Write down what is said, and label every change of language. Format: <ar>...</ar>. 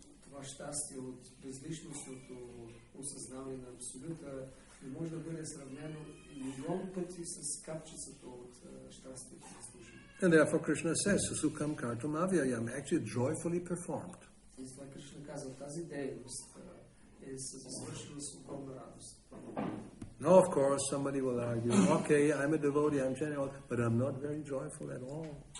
<bg>Това щастие от безличностното осъзнаване на абсолюта не може да бъде сравнено милион пъти с капчицата от щастието на служение.</bg> <en>And therefore Krishna says,</en> <sa>Sukham kartum avyayam,</sa> <en>actually joyfully performed.</en> <bg>И това Кришна казва, тази дейност е свършена с огромна радост.</bg> <en>Now, of course, somebody will argue, okay, I'm a devotee, I'm chanting, but I'm not very joyful at all.</en>